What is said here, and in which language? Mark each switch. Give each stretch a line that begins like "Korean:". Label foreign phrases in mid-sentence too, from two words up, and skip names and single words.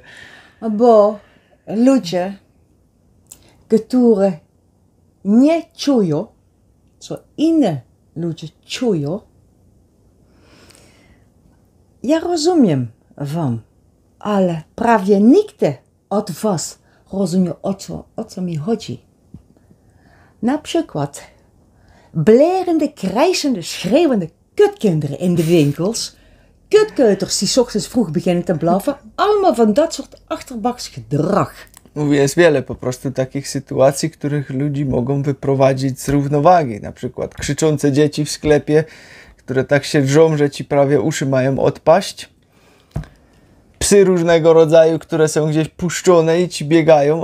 Polish: Bo ludzie, które nie czują, co inne ludzie czują, ja rozumiem wam, ale prawie nikt od was rozumie, o co mi chodzi. Na przykład blerende,
Dutch: krijzende, schreeuwende kutkinderen in de winkels, kutkeuters die 's ochtends vroeg beginnen te blaffen, allemaal van dat soort achterbaks gedrag.
Polish: Mówię, jest wiele po prostu takich sytuacji, których ludzi mogą wyprowadzić z równowagi. Na przykład krzyczące dzieci w sklepie, które tak się wrzą, że ci prawie uszy mają odpaść. psy różnego rodzaju, które są gdzieś puszczone i ci biegają.